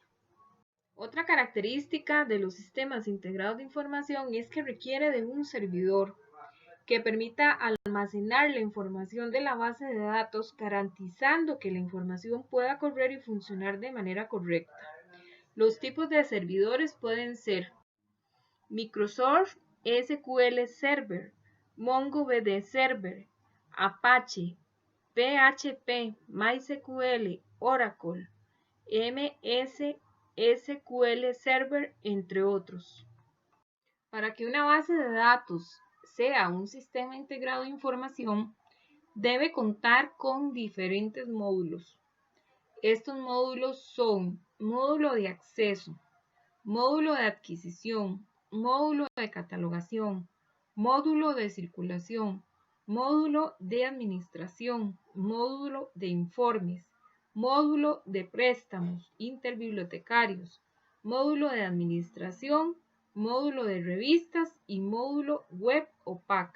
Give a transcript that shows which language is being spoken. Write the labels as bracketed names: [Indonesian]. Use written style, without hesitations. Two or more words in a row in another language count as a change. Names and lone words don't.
[Spanish] Otra característica de los sistemas integrados de información es que requiere de un servidor que permita almacenar la información de la base de datos, garantizando que la información pueda correr y funcionar de manera correcta. Los tipos de servidores pueden ser Microsoft SQL Server, MongoDB Server, Apache, PHP, MySQL, Oracle, MS SQL Server, entre otros. Para que una base de datos sea un sistema integrado de información, debe contar con diferentes módulos. Estos módulos son módulo de acceso, módulo de adquisición, módulo de catalogación, módulo de circulación, módulo de administración, módulo de informes, módulo de préstamos interbibliotecarios, módulo de administración, módulo de revistas y módulo web o PAC.